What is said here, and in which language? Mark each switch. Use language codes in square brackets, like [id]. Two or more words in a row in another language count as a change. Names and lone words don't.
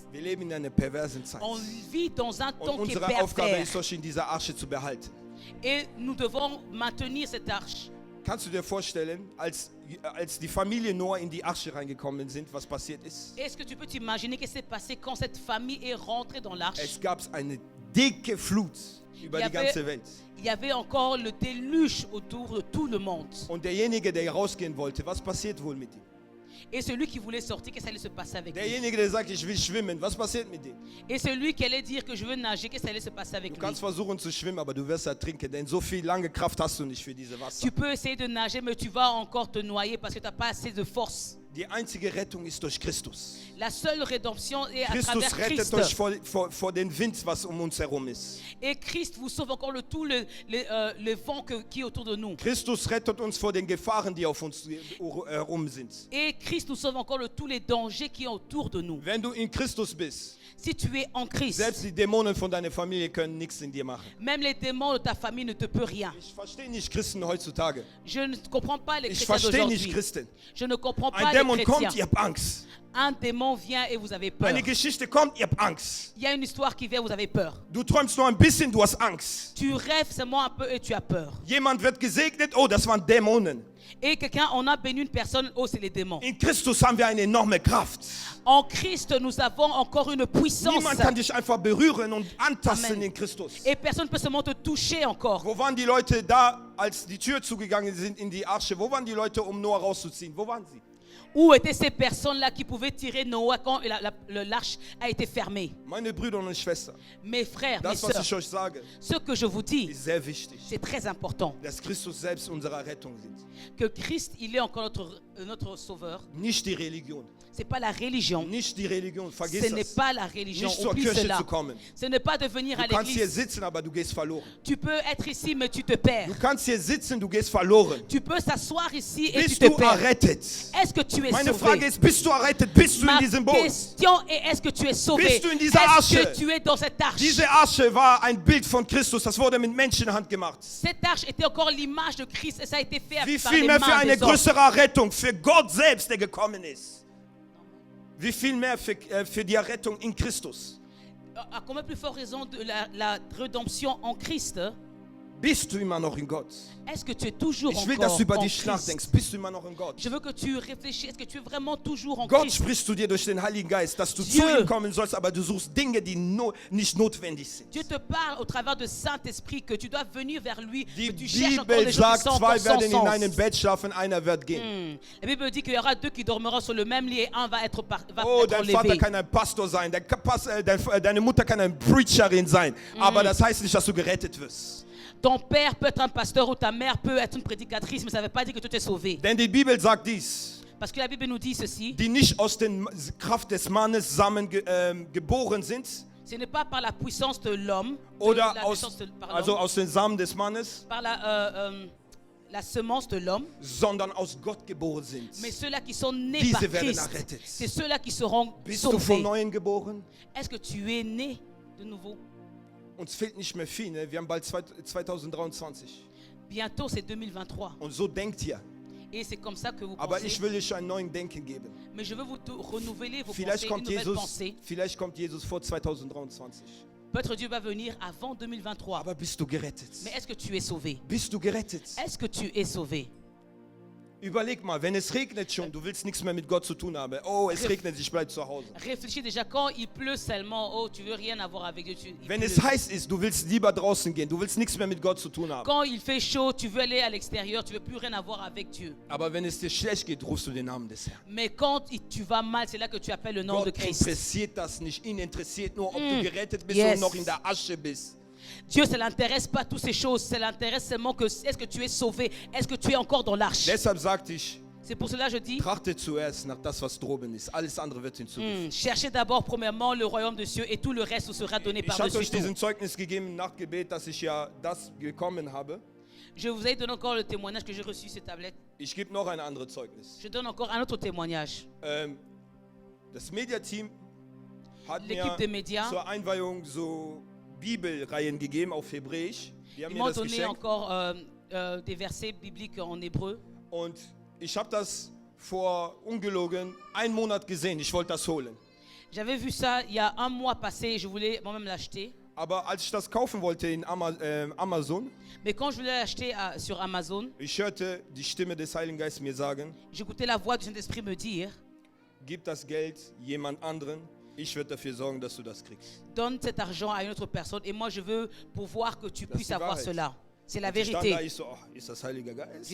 [de] Wir leben in einer perversen Zeit. [fr] On vit dans un [de] Und [fr] temps qui est [de] unsere Aufgabe [fr] pervers. [de] ist, euch in dieser Arche zu behalten. [fr] Et nous devons maintenir cette arche. [de] Kannst du dir vorstellen, als die Familie Noah in die Arche reingekommen sind, was passiert ist? [fr] Est-ce que tu peux t'imaginer ce qui s'est passé quand cette famille est rentrée dans l'arche? [de] Es gab eine dicke Flut über die ganze Welt. [fr] Il y avait encore le déluge autour de tout le monde. [de] Und derjenige, der rausgehen wollte, was passiert wohl mit ihm? [fr] Et celui qui voulait sortir, qu'est-ce qui allait se passer avec lui? [de] Derjenige, der sagt, ich will schwimmen, was passiert mit dem? [fr] Et celui qui allait dire que je veux nager, qu'est-ce qui allait se passer avec [de] Du [fr] lui? [de] kannst versuchen zu schwimmen, aber du wirst ertrinken, denn so viel lange Kraft hast du nicht für diese Wasser. [fr] Tu peux essayer de nager, mais tu vas encore te noyer parce que tu n'as pas assez de force. [de] Die einzige Rettung ist durch Christus. [fr] La seule rédemption est à [de] Christus [fr] travers [de] rettet [fr] Christ. [de] euch vor den Wind, was uns herum ist. [fr] Et Christ vous sauve encore le vent qui est autour de nous. [de] Christus rettet uns vor den Gefahren, die auf uns herum sind. [fr] Et Christ nous sauve encore de tous les dangers qui sont autour de nous. [de] Wenn du in Christus bist, [fr] Si tu es en Christ, [de] selbst die Dämonen von deiner Familie können nichts in dir machen. [fr] même les démons de ta famille ne te peuvent rien. [de] Ich verstehe nicht Christen heutzutage. [fr] Je ne comprends pas les [de] Ich [fr] chrétiens [de] verstehe nicht [fr] d'aujourd'hui. [de] Christen. [fr] Je ne comprends [de] Ein [fr] pas les [de] Dämon kommt, [fr] chrétiens. [de] ihr habt Angst. [fr] Un démon vient et vous avez peur. [de] Eine Geschichte kommt, ihr habt Angst. [fr] Il y a une histoire qui vient, vous avez peur. [de] Du träumst nur ein bisschen, du hast Angst. [fr] Tu rêves seulement un peu et tu as peur. [de] Jemand wird gesegnet, oh, das waren Dämonen. [fr] Et quelqu'un, on a béni une personne, oh c'est les démons. [de] In Christus haben wir eine enorme Kraft. [fr] En Christ, nous avons encore une puissance. [de] Niemand kann dich einfach berühren und antasten Amen. in Christus. [fr] Et personne ne peut seulement te toucher encore. [de] Wo waren die Leute da, als die Tür zugegangen sind in die Arche? Wo waren die Leute, um Noah rauszuziehen? Wo waren sie? [fr] Où étaient ces personnes-là qui pouvaient tirer Noah quand l'arche a été fermée? [de] Meine Brüder und Schwestern, [fr] Mes frères, mes [de] das, was [fr] sœurs, [de] ich euch sage, [fr] ce que je vous dis, [de] ist sehr wichtig. [fr] c'est très important. [de] Dass Christus selbst unsere Rettung ist. [fr] Que Christ, il est encore notre sauveur. [de] Nicht die Religion. [fr] C'est pas la religion. [de] Nicht die Religion. [fr] Ce [de] Vergiss [fr] n'est [de] das. [fr] pas la religion. [de] Nicht zur [fr] Oublie [de] Kirche [fr] cela. [de] zu kommen. [fr] Ce n'est pas de venir à [de] Du kannst hier [fr] l'église. [de] sitzen, aber du gehst verloren. [fr] Tu peux être ici, mais tu te perds. [de] Du kannst hier sitzen, du gehst verloren. [fr] Tu peux s'asseoir ici et tu [de] Bist [fr] te [de] du [fr] perds. [de] errettet? [fr] Est-ce que tu es [de] Meine Frage [fr] sauvé? [de] ist, bist du errettet? Bist du in [fr] Ma [de] diesem Boot? [fr] question est, est-ce que tu es sauvé? [de] Bist du in dieser [fr] Est-ce [de] Arche? [fr] que tu es dans cette arche? [de] Diese Arche war ein Bild von Christus. Das wurde mit Menschenhand gemacht. [fr] Cette arche était encore l'image de Christ et ça a été fait [de] Wie [fr] par [de] viel [fr] les [de] mehr für [fr] mains [de] eine [fr] des hommes. [de] größere Rettung für Gott selbst, der gekommen ist. Wie viel mehr für die Errettung in Christus. [fr] À combien plus forte raison de la rédemption en Christ? [de] Bist du immer noch in Gott? [fr] Est-ce que tu es toujours [de] Ich will, dass du über [fr] encore en [de] dich nachdenkst. [fr] Christ? [de] Bist du immer noch in Gott? [fr] Je veux que tu réfléchisses. Est-ce que tu es vraiment toujours en [de] Gott [fr] Christ? [de] sprichst du dir durch den Heiligen Geist, dass du [fr] Dieu. [de] zu ihm kommen sollst, aber du suchst Dinge, die nicht notwendig sind. [fr] Dieu te parle au travers de Saint-Esprit que tu dois venir vers lui, [de] Die [fr] que tu cherches encore [de] Bibel [fr] les choses qui [de] sagt, [fr] sont encore [de] zwei [fr] sans [de] werden in einem [fr] sens. [de] Bett schlafen, einer wird gehen. [fr] La Bible dit qu'il y aura deux qui dormiront sur le même lit et un va être, [de] Oh, [fr] être [de] dein Vater [fr] enlevé. [de] kann ein Pastor sein, deine Mutter kann eine Preacherin sein, aber das heißt nicht, dass du gerettet wirst. [fr] Ton père peut être un pasteur ou ta mère peut être une prédicatrice, mais ça ne veut pas dire que tu es sauvé. [de] Denn die Bibel sagt dies, [fr] Parce que la Bible nous dit ceci. [de] die nicht aus der Kraft des Mannes zusammen geboren sind, [fr] Ce n'est pas par la puissance de l'homme, [de] oder [fr] la [de] aus, [fr] puissance par [de] also [fr] l'homme, [de] aus den Samen des Mannes, [fr] par la semence de l'homme, [de] sondern aus Gott geboren sind. [fr] mais ceux-là qui sont nés [de] Diese [fr] par [de] werden [fr] Christ, [de] errettet. [fr] c'est ceux-là qui seront [de] Bist du von [fr] sauvés. [de] Neuem geboren? [fr] Est-ce que tu es né de nouveau? [de] Uns fehlt nicht mehr viel, ne? Wir haben bald 2023. [fr] Bientôt, c'est 2023. [de] Und so denkt ihr. [fr] Et c'est comme ça que vous [de] Aber [fr] pensez. [de] ich will euch einen neuen Denken geben. [fr] Mais je veux vous renouveler vos [de] Vielleicht [fr] pensées, une nouvelle pensée. [de] kommt Jesus vor 2023. [fr] Peut-être Dieu va venir avant 2023. [de] Aber bist du gerettet? [fr] Mais est-ce que tu es sauvé? [de] Bist du gerettet? [fr] Est-ce que tu es sauvé? [de] Überleg mal, wenn es regnet schon, du willst nichts mehr mit Gott zu tun haben. Oh, es regnet, ich bleib zu Hause. [fr] Réfléchis déjà quand il pleut seulement. Oh, tu veux rien avoir avec Dieu. Il [de] Wenn [fr] pleut. [de] es heiß ist, du willst lieber draußen gehen. Du willst nichts mehr mit Gott zu tun haben. [fr] Quand il fait chaud, tu veux aller à l'extérieur. Tu veux plus rien avoir avec Dieu. [de] Aber wenn es dir schlecht geht, rufst du den Namen des Herrn. [fr] Mais quand tu vas mal, c'est là que tu appelles le nom de [de] Gott [fr] Christ. [de] interessiert das nicht. Ihn interessiert nur, ob du gerettet bist [en] Yes. [de] und noch in der Asche bist. [fr] Dieu, ça l'intéresse pas toutes ces choses. Ça l'intéresse seulement que est-ce que tu es sauvé? Est-ce que tu es encore dans l'arche? [de] Deshalb sagte ich, [fr] C'est pour cela que je dis, [de] trachte zuerst nach das, was droben ist. Alles andere wird hinzugefügt. [fr] cherchez d'abord premièrement le royaume de Dieu et tout le reste vous sera donné [de] Ich hatte [fr] par-dessus [de] euch diesen [fr] tout. [de] Zeugnis gegeben nach Gebet, dass ich ja das bekommen habe. [fr] Je vous ai donné encore le témoignage que j'ai reçu ces tablettes. [de] Ich gebe noch ein anderes Zeugnis. [fr] Je donne encore un autre témoignage. [de] Das Mediateam hat [fr] L'équipe des [de] mir [fr] médias, [de] zur Einweihung so Bibelreihen gegeben auf Hebräisch. Die haben [fr] ils [de] mir [fr] m'ont [de] das [fr] donné [de] geschenkt. [fr] encore des versets bibliques en hébreu. [de] Und ich habe das vor ungelogen 1 Monat gesehen. Ich wollte das holen. [fr] J'avais vu ça il y a un mois passé et je voulais moi-même l'acheter. [de] Aber als ich das kaufen wollte in Amazon, [fr] Mais quand je voulais l'acheter sur Amazon, [de] ich hörte die Stimme des Heiligen Geistes mir sagen, [fr] j'écoutais la voix du Saint-Esprit me dire, [de] gib das Geld jemand anderen, ich werde dafür sorgen, dass du das kriegst. [fr] donne cet argent à une autre personne et moi je veux pourvoir que tu [de] Das [fr] puisses [de] ist die [fr] avoir [de] Wahrheit. [fr] cela. C'est la [de] Und ich stand da, [fr] vérité. [de] ich so, oh, ist das Heiliger Geist?